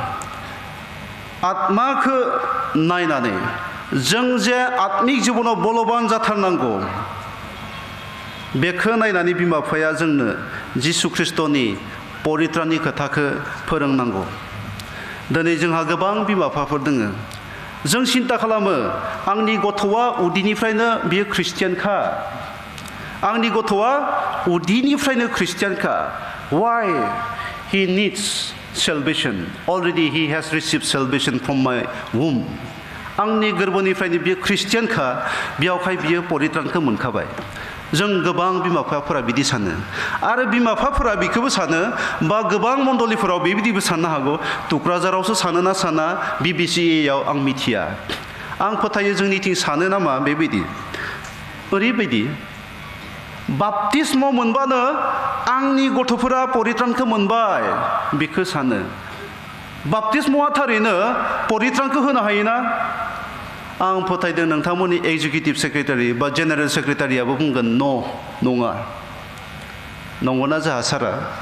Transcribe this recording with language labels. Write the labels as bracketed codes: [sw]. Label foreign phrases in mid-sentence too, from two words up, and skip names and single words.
[brx] आत्माखौ नायनानै जों जे आत्मिक जिबनाव बलबान जाथारनांगौ बेखौ नायनानै बिमा बिफाया जोंनो जिसु ख्रिस्ट'नि परित्राननि खोथाखौ फोरोंनांगौ दिनै जोंहा गोबां बिमा बिफाफोर दोङो जों सिन्ता खालामो आंनि गथ'आ उदैनिफ्रायनो बियो ख्रिस्टियानखा आंनि गथ'आ उदैनिफ्रायनो ख्रिस्टियानखा [en] why he needs salvation already he has received salvation from my womb [brx] आंनि गोरबोनिफ्रायनो बियो ख्रिस्टियानखा बेयावहाय बियो परित्रानखौ मोनखाबाय जों गोबां बिमा बिफाफोरा बिदि सानो आरो बिमा बिफाफोरा बेखौबो सानो बा गोबां मण्डलिफोराव बेबायदिबो साननो हागौ टुक्राझारावसो सानो ना साना Bbca आं मिथिया आं फोथायो जोंनिथिं सानो नामा बेबायदि ओरैबायदि बाप्तिस्म मोनबानो आंनि गथ'फोरा परित्रानखौ मोनबाय बेखौ सानो बाप्तिस्मआ थारैनो परित्रानखौ होनो हायोना आं फोथायदों नोंथांमोननि [en] executive secretary [brx] बा जेनेरेल सेक्रेटारियाबो बुंगोन नङा नंगौना जोंहा सारा